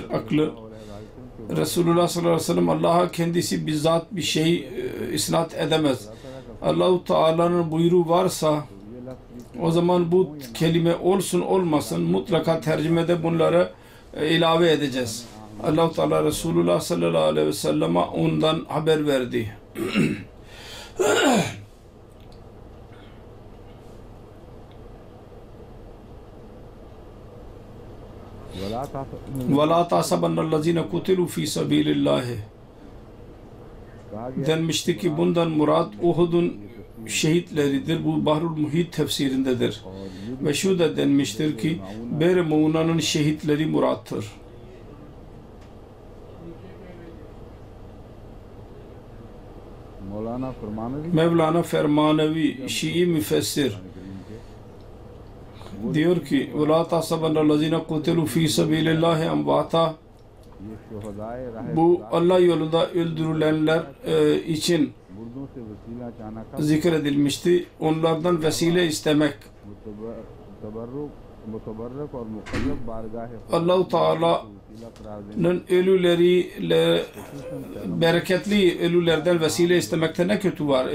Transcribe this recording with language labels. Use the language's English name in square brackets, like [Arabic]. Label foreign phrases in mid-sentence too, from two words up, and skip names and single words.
[Turkish] Aklı Resulullah [Arabic] صلى الله عليه وسلم [Turkish] Allah'a kendisi bizzat bir şey isnat edemez. Allah-u Teala'nın buyruğu varsa o zaman bu kelime olsun olmasın mutlaka tercümede bunları ilave edeceğiz. Allah-u Teala Resulullah [Arabic] صلى الله عليه وسلم'e [Turkish] ondan haber verdi. [Arabic] وَلَا تَحْسَبَنَّ الَّذ۪ينَ قُتِلُوا ف۪ي سَب۪يلِ اللّٰهِ [Turkish] denmişti ki bundan murat Uhud'un şehitleridir. Bu Bahrul Muhit tefsirindedir. Ve şu da denmiştir ki Ber Muğna'nın şehitleri murattır. Mevlana Fermanevi Şii müfessir diyor ki [Arabic] وَلَا تَحْسَبَنَّ الَّذ۪ينَ قُتِلُوا ف۪ي سَب۪يلِ اللّٰهِ اَمْوَاتًا. [Turkish] Bu Allah yolunda öldürülenler için zikredilmişti. Onlardan vesile istemek. Allah-u Teala'nın ölüleriyle bereketli ölülerden vesile istemekte ne kötü var?